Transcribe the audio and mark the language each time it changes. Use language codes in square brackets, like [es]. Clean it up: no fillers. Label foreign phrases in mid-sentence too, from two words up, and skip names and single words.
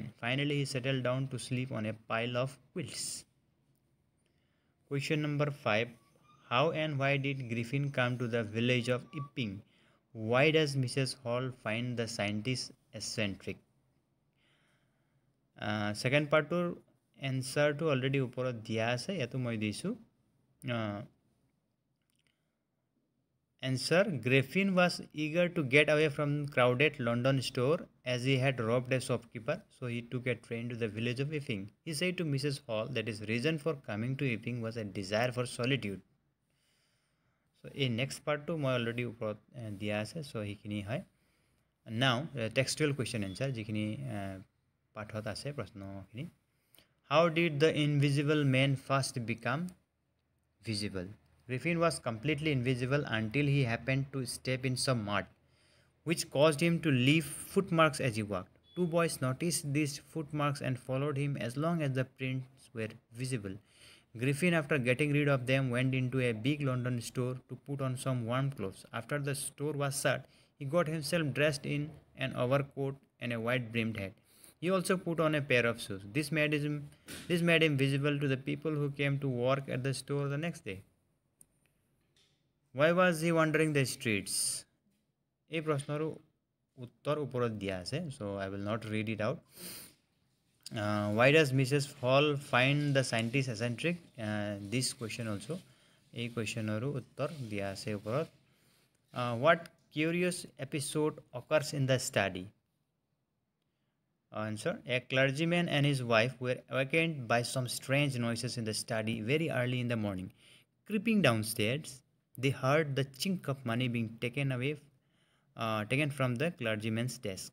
[en] Finally, he settled down to sleep on a pile of quilts. Question number 5. How and why did Griffin come to the village of Ipping? Why does Mrs. Hall find the scientist eccentric? Second part to answer to already [as] ওপৰত দিয়া আছে, ইয়াতো মই দিছোঁ। [en] Answer: Griffin was eager to get away from crowded London store as he had robbed a shopkeeper, so he took a train to the village of Ipping. He said to Mrs. Hall that his reason for coming to Ipping was a desire for solitude. [as] So এই [en] next part [as] to মই অলৰেডি ওপৰত দিয়া আছে, so সেইখিনি হয়. [en] Now textual question answer [as] যিখিনি পাঠত আছে প্ৰশ্নখিনি. [en] How did the invisible man first become visible? Griffin was completely invisible until he happened to step in some mud, which caused him to leave footmarks as he walked. Two boys noticed these footmarks and followed him as long as the prints were visible. Griffin, after getting rid of them, went into a big London store to put on some warm clothes. After the store was shut, he got himself dressed in an overcoat and a wide-brimmed hat. He also put on a pair of shoes. This made him visible to the people who came to work at the store the next day. Why was he wandering the streets? [as] এই প্ৰশ্নৰ উত্তৰ ওপৰত দিয়া আছে, [en] so I will not read it out. Why does Mrs. Hall find the scientist eccentric? This question also. [as] এই কুৱেশ্যনৰো উত্তৰ দিয়া আছে ওপৰত. [en] What curious episode occurs in the study? Answer: a clergyman and his wife were awakened by some strange noises in the study very early in the morning. Creeping downstairs, they heard the chink of money being taken from the clergyman's desk.